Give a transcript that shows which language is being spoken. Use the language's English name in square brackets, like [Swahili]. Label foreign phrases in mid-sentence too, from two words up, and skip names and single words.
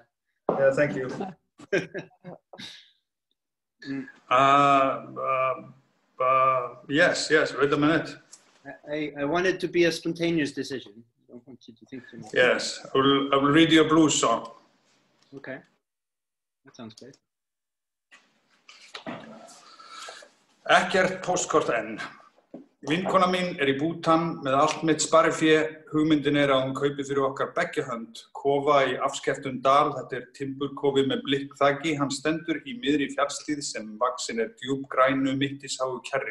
[English] Yeah, thank you. Yes, wait a minute. I want it to be a spontaneous decision. I don't want you to think too much. Yes, I will read you a blues song. Okay, that sounds great. [Icelandic] Ekkert póstkort enn. Vinkona mín í Bútan með allt mitt sparifé. Hugmyndin að hún kaupi fyrir okkar beggja hönd kofa í afskekktum dal. Þetta timburkofi með blikkþaki. Hann stendur í miðri fjallshlíð sem vaxin djúpgrænu mittisháu kjarri.